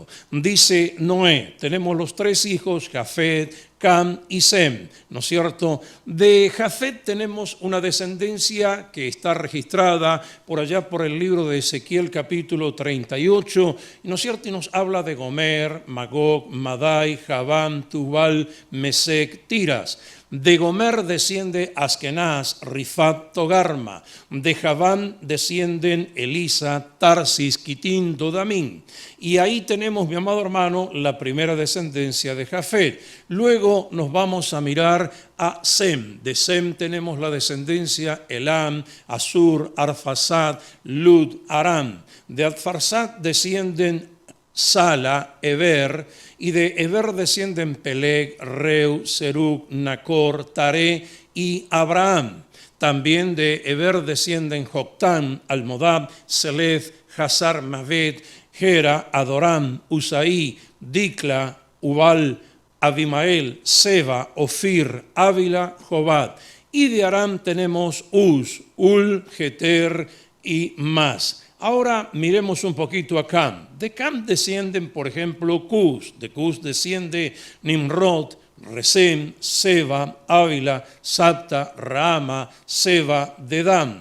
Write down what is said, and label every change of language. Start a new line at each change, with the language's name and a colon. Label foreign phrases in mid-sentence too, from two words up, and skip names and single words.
Spanish: Dice Noé, tenemos los tres hijos, Jafet, Cam y Sem, ¿no es cierto? De Jafet tenemos una descendencia que está registrada por allá por el libro de Ezequiel capítulo 38, ¿no es cierto? Y nos habla de Gomer, Magog, Madai, Javán, Tubal, Mesec, Tiras. De Gomer desciende Askenaz, Rifat, Togarma. De Javán descienden Elisa, Tarsis, Quitín, Dodamín. Y ahí tenemos, mi amado hermano, la primera descendencia de Jafet. Luego nos vamos a mirar a Sem. De Sem tenemos la descendencia Elam, Asur, Arfaxad, Lud, Aram. De Arfaxad descienden Sala, Eber, y de Eber descienden Peleg, Reu, Serug, Nacor, Taré y Abraham. También de Eber descienden Joctán, Almodab, Selef, Hazar, Mavet, Gera, Adoram, Usaí, Dicla, Ubal, Abimael, Seba, Ofir, Ávila, Jobad. Y de Aram tenemos Uz, Ul, Geter y más. Ahora miremos un poquito a Cam. De Cam descienden, por ejemplo, Cus. De Cus desciende Nimrod, Resem, Seba, Ávila, Sabta, Raama, Seba, Dedán.